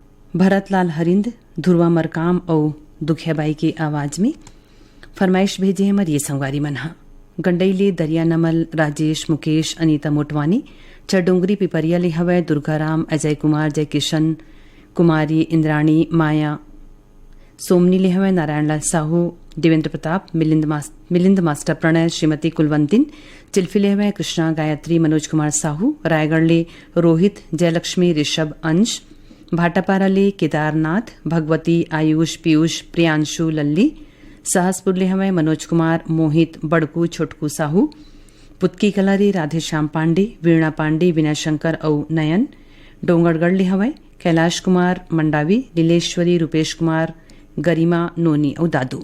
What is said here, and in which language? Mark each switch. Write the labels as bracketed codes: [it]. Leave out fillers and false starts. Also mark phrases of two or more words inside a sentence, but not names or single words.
[hne] भरतलाल हरिंद, ध्रुवा मरकाम और दुखियाबाई की आवाज में फरमाइश भेजे हमार ये संगवारी मनहा गंडईले दरिया नमल, राजेश, मुकेश, अनीता मोटवानी, चडोंगरी पिपरिया ले हवै दुर्गाराम, अजय कुमार, जय किशन, कुमारी, इंद्राणी, माया, सोमनी ले हवै नारायणलाल साहू, देवेंद्र प्रताप, मिलिंद मास्टर प्रणय, श्रीमती कुलवंतिन, चिल्फी ले हवै कृष्णा, गायत्री, मनोज कुमार साहू, रायगढ़ ले रोहित, जयलक्ष्मी, ऋषभ, अंश, भाटापारा ले केदारनाथ, भगवती, आयुष, पीयूष, प्रियांशु, लल्ली, सहसपुर ले हवै मनोज कुमार, मोहित, बड़कू, छोटकू साहू, पुतकी कलारी, राधेश्याम पांडे, वीणा पांडे, विनय शंकर और नयन, डोंगरगढ़ ले हवै कैलाश कुमार, मंडावी, लीलेश्वरी, रूपेश कुमार, गरिमा, नोनी और दादू।